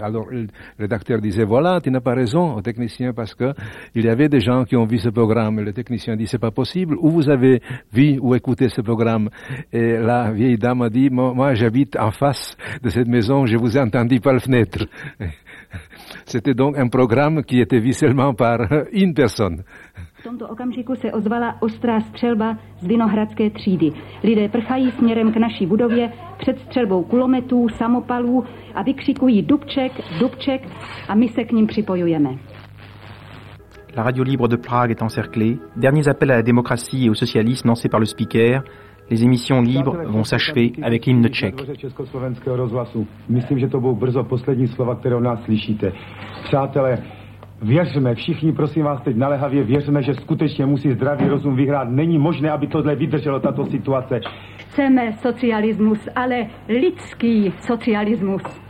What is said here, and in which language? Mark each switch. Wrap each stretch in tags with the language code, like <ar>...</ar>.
<fr>Alors, le rédacteur disait, voilà, tu n'as pas raison au technicien parce que il y avait des gens qui ont vu ce programme. Le technicien dit, c'est pas possible. Où vous avez vu ou écouté ce programme? Et la vieille dame a dit, moi j'habite en face de cette maison, je vous ai entendu par la fenêtre. C'était donc un programme qui était vu seulement par une personne.</fr> <cs>V tomto okamžiku se ozvala ostrá střelba z Vinohradské třídy. Lidé prchají směrem k naší budově před střelbou kulometů, samopalů a vykřikují Dubček, Dubček a my se k ním připojujeme.</cs> <fr>La radio libre de Prague est encerclée. Derniers appels à la démocratie et au socialisme lancés par le speaker. Les émissions libres vont s'achever avec l'hymne tchèque.</fr> <cs>Československého rozhlasu. Myslím, že to budou brzo poslední slova, které od nás slyšíte. Přátelé, věřme, všichni prosím vás teď naléhavě, věřme, že skutečně musí zdravý rozum vyhrát. Není možné, aby tohle vydrželo, tato situace. Chceme socialismus, ale lidský socialismus.</cs>